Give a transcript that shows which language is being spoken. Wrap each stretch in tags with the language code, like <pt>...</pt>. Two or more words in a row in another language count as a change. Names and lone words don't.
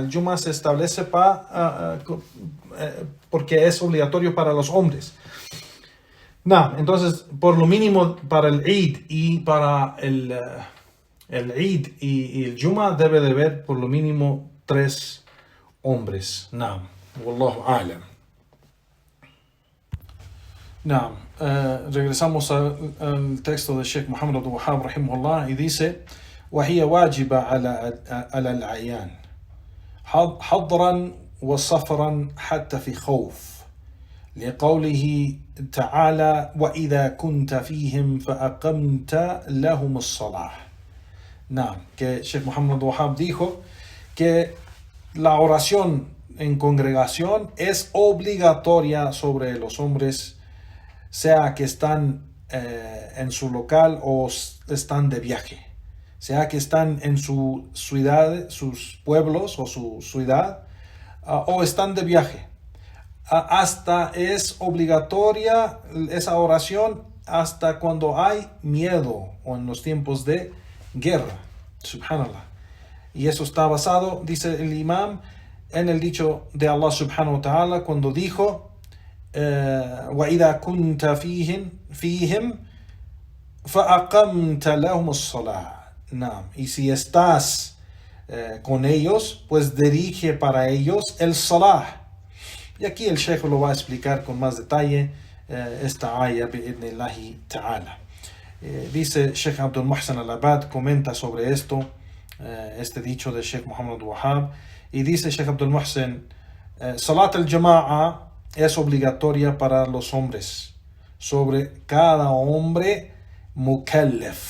<es>El Juma se establece porque es obligatorio para los hombres. Entonces, por lo mínimo para el Eid y para el Eid y el Juma debe de haber por lo mínimo 3 hombres.</es> <ar>والله أعلم.</ar> <es>Regresamos al texto de Sheikh Muhammad Abdul Wahhab rahimahullah y dice:</es> <ar>وهي واجبة على الأعيان حضرا وصفرا حتى في خوف لقوله تعالى وإذا كنت فيهم فأقمت لهم الصلاة.</ar> <es>Que Sheikh Muhammad Wahhab dijo que la oración en congregación es obligatoria sobre los hombres, sea que están en su local o están de viaje, sea que están en su ciudad, sus pueblos o su ciudad, o están de viaje. Hasta es obligatoria esa oración hasta cuando hay miedo o en los tiempos de guerra. Subhanallah. Y eso está basado, dice el imam, en el dicho de Allah</es> <ar>سبحانه وتعالى</ar> <es>cuando dijo:</es> <ar>وَإِذَا كُنْتَ فِيهِمْ فَأَقَمْتَ لَهُمُ الصَّلَاةِ.</ar> <es>Y si estás con ellos, pues dirige para ellos el salah. Y aquí el Sheikh lo va a explicar con más detalle esta ayah</es> <ar>بإذن الله تعالى.</ar> <es>Dice Sheikh Abdul Muhsin al-Abad, comenta sobre esto, este dicho de Sheikh Muhammad Wahhab, y dice Sheikh Abdul Muhsin:</es> <ar>صلاة الجماعة</ar> <es>es obligatoria para los hombres, sobre cada hombre mukallaf.</es>